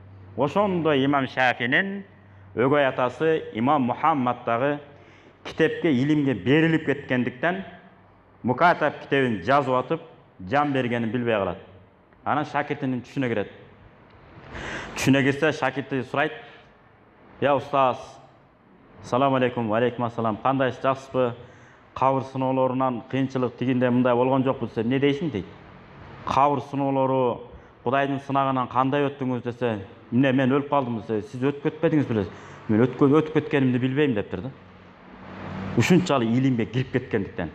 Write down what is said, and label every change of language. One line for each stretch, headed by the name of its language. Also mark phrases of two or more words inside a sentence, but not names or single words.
Kyrgyz: Ошондой имам Шафинин өгөй атасы имам Мухаммад дагы китепке, илимге берилип кеткендиктен Мукатаб китебин жазып атып, жан бергенин билбей калат. Анан шакиртинин түшүнө кирет. Түшүнө кирсе, шакирти сурайт:
Arabic: "يا أستاذ, سلام عليكم، عليكم السلام.
Kyrgyz: Кандайсыз, жакшысызбы? Кабыр сыноолорунан кыйынчылык тигинде мындай болгон жокпу десе, эмне дейсиң?" дейт. Кабыр сыноолору, Кудайдын сынагынан кандай өттүңүз десе, "Эмне мен өлүп калдым" десе, "Сиз өтүп кетпедиңиз билесиз." "Мен өтүп кеткенимди билбейм" дептир да. Ушунчалык илимге кирип кеткендиктен.